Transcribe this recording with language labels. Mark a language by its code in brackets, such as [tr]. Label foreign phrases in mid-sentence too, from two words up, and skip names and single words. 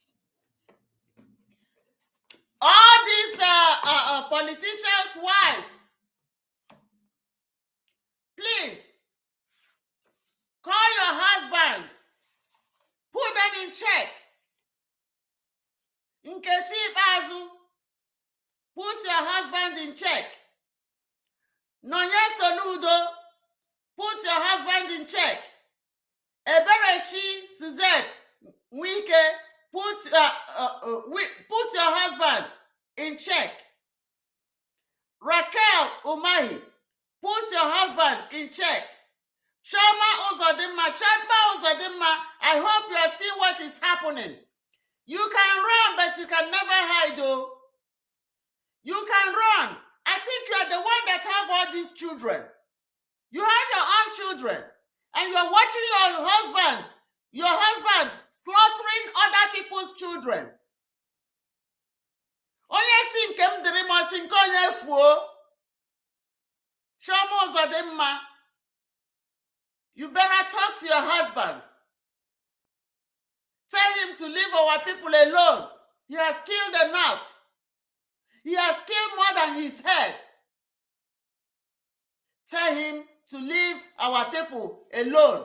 [en] All these politicians' wives, please call your husbands, put them in check. Nkechi Bazu, put your husband in check. Nonye Soludo, put your husband in check. Eberechi Suzette Wike, put your husband in check. Raquel Umahi, put your husband in check. Choma Uzodimma, I hope you are seeing what is happening. You can run, but you can never hide, though. You can run. I think you are the one that have all these children. You have your own children, and you are watching your husband slaughtering other people's children. [ig] Onye si nke m dịrị ma si nke onye fuo. [en] Choma Uzodimma, you better talk to your husband. Tell him to leave our people alone. He has killed enough. He has killed more than his head. Tell him to leave our people alone.